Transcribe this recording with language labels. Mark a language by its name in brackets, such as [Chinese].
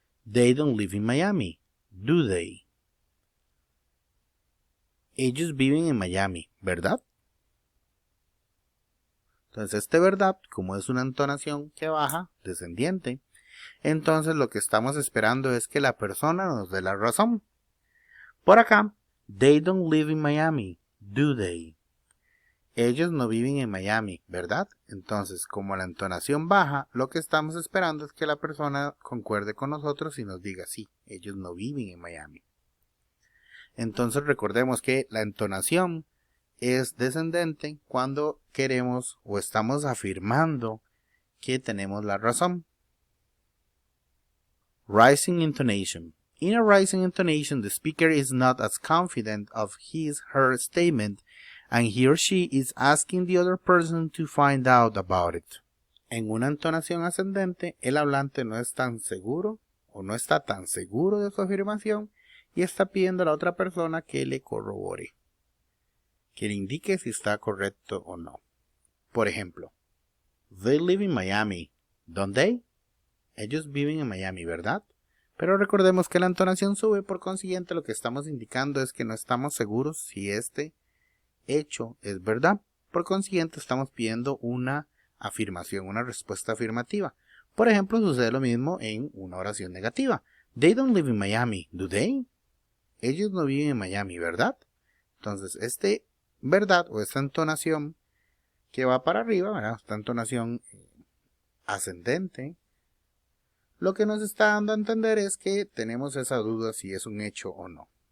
[English] They don't live in Miami. Do they? [Spanish] Ellos viven en Miami, ¿verdad? Entonces, este verdad, como es una entonación que baja, descendiente, entonces lo que estamos esperando es que la persona nos dé la razón. Por acá, [English] they don't live in Miami, do they? [Spanish] Ellos no viven en Miami, ¿verdad? Entonces, como la entonación baja, lo que estamos esperando es que la persona concuerde con nosotros y nos diga sí, ellos no viven en Miami. Entonces recordemos que la entonación es descendente cuando queremos o estamos afirmando que tenemos la razón. [English] Rising intonation. In a rising intonation, the speaker is not as confident of his/her statement and he or she is asking the other person to find out about it. [Spanish] En una entonación ascendente, el hablante no es tan seguro o no está tan seguro de su afirmación y está pidiendo a la otra persona que le corrobore, que le indique si está correcto o no. Por ejemplo, [English] they live in Miami, don't they? [Spanish] Ellos viven en Miami, ¿verdad? Pero recordemos que la entonación sube, por consiguiente lo que estamos indicando es que no estamos seguros si este hecho es verdad. Por consiguiente estamos pidiendo una afirmación, una respuesta afirmativa. Por ejemplo, sucede lo mismo en una oración negativa. [English] They don't live in Miami, do they? [Spanish] Ellos no viven en Miami, ¿verdad? Entonces, este verdad o esta entonación que va para arriba, ¿verdad? Esta entonación ascendente, lo que nos está dando a entender es que tenemos esa duda si es un hecho o no.